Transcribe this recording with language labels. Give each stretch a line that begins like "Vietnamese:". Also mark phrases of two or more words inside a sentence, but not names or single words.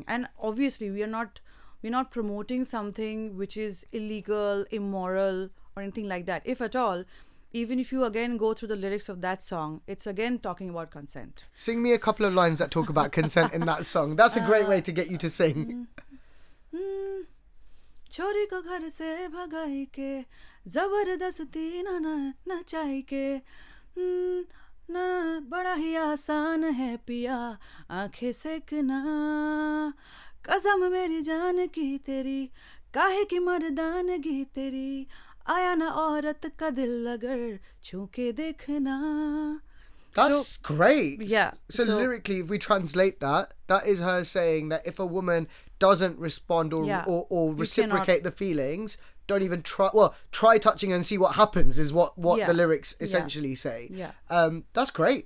English: And obviously, we're not promoting something which is illegal, immoral, or anything like that. If at all, even if you again go through the lyrics of that song, it's again talking about consent. Sing me a couple of lines that talk about consent in that song. That's a great way to get you to sing.
Hindi: छोरी को घर से भगाई के जबरदस्ती न नचाई के न बड़ा ही आसान है पिया आंखें सेकना कसम मेरी जान की तेरी काहे की मर्दानगी तेरी आया ना औरत का दिल अगर छू के देखना.
English: That's great. Yeah. So lyrically, if we translate that, that is her saying that if a woman doesn't respond or reciprocate the feelings, don't even try. Well, try touching and see what happens is what the lyrics essentially say. Yeah. That's great.